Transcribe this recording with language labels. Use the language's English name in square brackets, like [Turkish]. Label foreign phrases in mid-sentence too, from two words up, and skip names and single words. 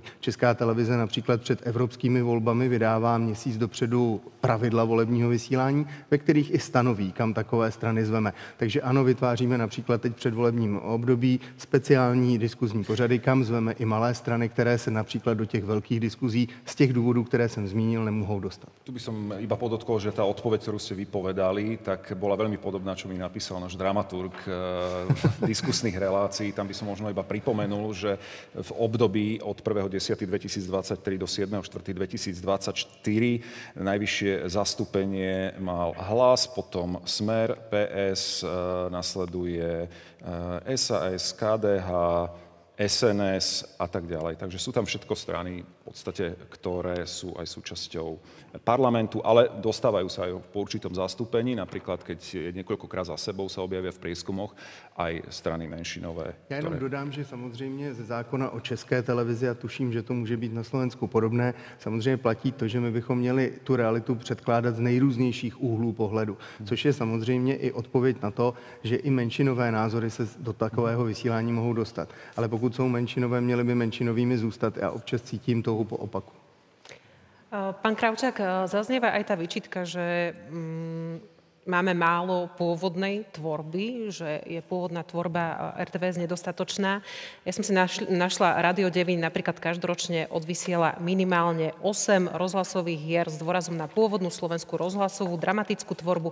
[Czech] Česká televize například před evropskými volbami vydává měsíc dopředu pravidla volebního vysílání, ve kterých i stanoví, kam takové strany zveme. Takže ano, vytváříme například teď před volebním období speciální diskuzní pořady, kam zveme i malé strany, které se například do těch velkých diskuzí z těch důvodů, které jsem zmínil, nemohou dostat. [Slovak] Tu by som iba podotkol, že tá odpoveď, ktorú ste vypovedali, tak bola veľmi podobná, čo mi napísal náš dramaturg diskusných relácií. Tam by som možno iba pripomenul, že v období od 1.10.2023 do 7.4.2024 Najvyššie zastúpenie mal Hlas, potom Smer, PS, nasleduje SAS, KDH, SNS a tak ďalej. Takže sú tam všetko strany, v podstate, ktoré sú aj súčasťou parlamentu, ale dostávajú sa aj po určitom zastúpení. Napríklad, keď niekoľkokrát za sebou sa objavia v prieskumoch aj strany menšinové. [Czech] Já jenom dodám, že samozřejmě ze zákona o České televizi, a tuším, že to může být na Slovensku podobné, samozřejmě platí to, že my bychom měli tu realitu předkládat z nejrůznějších úhlů pohledu, což je samozřejmě i odpověď na to, že i menšinové názory se do takového vysílání mohou dostat. Ale pokud jsou menšinové, měly by menšinovými zůstat. Já občas cítím touhu po opaku. [Slovak] Pán Kravčák, zaznieva aj tá výčitka, že máme málo pôvodnej tvorby, že je pôvodná tvorba RTVS nedostatočná. Ja som si našla Rádio Devín, napríklad každoročne odvysiela minimálne 8 rozhlasových hier s dôrazom na pôvodnú slovenskú rozhlasovú dramatickú tvorbu.